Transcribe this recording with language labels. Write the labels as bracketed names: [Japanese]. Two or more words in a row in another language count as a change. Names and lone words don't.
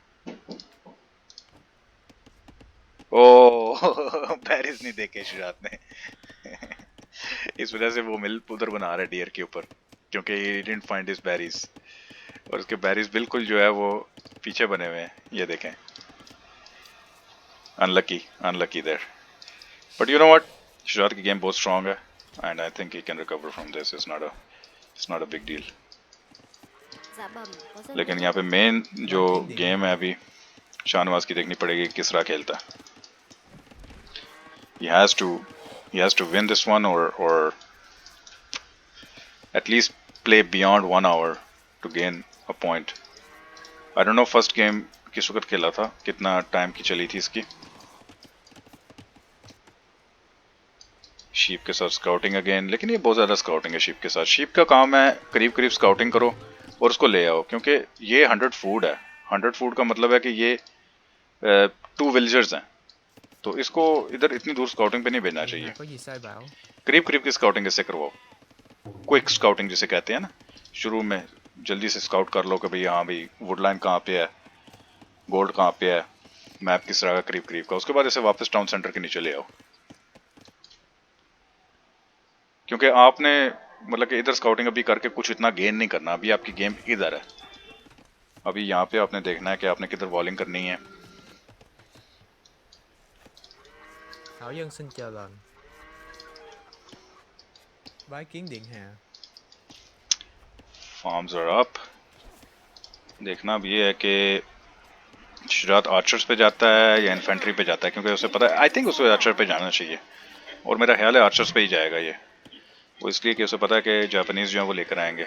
[Urdu] او بیریز نہیں دیکھے شجاعت نے اس وجہ سے وہ مل ادھر بنا رہا ہے ڈیئر کے اوپر، کیونکہ [English] he didn't find his berries, [Urdu] اور اس کے بیریز بالکل جو ہے وہ پیچھے بنے ہوئے ہیں، یہ دیکھیں. [English] unlucky unlucky there, but you know what, [Urdu] شجاعت کی گیم بہت سٹرانگ ہے [English] and I think he can recover from this, it's not a big deal. [Vietnamese] Dạ bẩm, có dân [Urdu] لیکن [Vietnamese] nữ. [Urdu] یہاں پہ مین جو [Vietnamese] Vai kiến điện [Urdu] گیم ہے [Vietnamese] hạ. [Urdu] ابھی شاہنواز کی دیکھنی پڑے گی کس طرح کھیلتا ہے. [English] he has to he has to win this one or at least play beyond 1 hour to gain a point. I don't know first game [Urdu] کس وقت کھیلا تھا، کتنا ٹائم کی چلی تھی اس کی. شیپ کے ساتھ [English] scouting again, [Urdu] لیکن یہ بہت زیادہ سکاؤٹنگ ہے شیپ کے ساتھ. شیپ کا کام ہے قریب قریب سکاؤٹنگ کرو اور اس کو لے آؤ، کیونکہ یہ 100 فوڈ ہے. 100 فوڈ کا مطلب ہے کہ یہ 2 ولیجرز ہیں، تو اس کو ادھر اتنی دور سکاؤٹنگ پہ نہیں بھیجنا [Vietnamese] Điện [Urdu] چاہیے. [Vietnamese] hạ có gì sai bảo? [Urdu] قریب قریب کی سکاؤٹنگ اس سے کرواؤ, [English] quick scouting [Urdu] جسے کہتے ہیں نا، شروع میں جلدی سے سکاؤٹ کر لو کہ بھائی ہاں بھائی ووڈلائن کہاں پہ ہے، گولڈ کہاں پہ ہے، میپ کس طرح کا قریب قریب کا، اس کے بعد اسے واپس [English] town centre [Urdu] کے نیچے لے آؤ. کیونکہ آپ نے مطلب کہ ادھر سکاؤٹنگ ابھی کر کے کچھ اتنا گین نہیں کرنا، ابھی آپ کی گیم ادھر ہے. ابھی یہاں پہ آپ نے دیکھنا ہے کہ آپ نے کدھر والنگ کرنی ہے. [Vietnamese] Thảo dân xin chờ lệnh. Bái kiến điện hạ. [English] farms are up. [Urdu] دیکھنا اب یہ ہے کہ شجاعت آرچرز پہ جاتا ہے یا انفنٹری پہ جاتا ہے، کیونکہ اسے پتہ ہے, [English] I think [Urdu] اسے آرچر پہ جانا چاہیے، اور میرا خیال ہے آرچرز پہ ہی جائے گا یہ. وہ اس لیے کہ اسے پتہ ہے کہ جاپانیز جو ہے وہ لے کر آئیں گے.